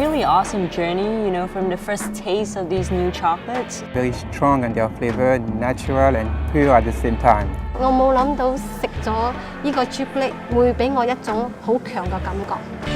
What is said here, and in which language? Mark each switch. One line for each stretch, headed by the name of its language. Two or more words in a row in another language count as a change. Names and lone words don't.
English: awesome journey, you know, from the first taste of these new chocolates. Very strong and their flavor, natural and pure at the same time.
Cantonese: 我冇諗到食咗呢個朱古力會俾我一種好強嘅感覺。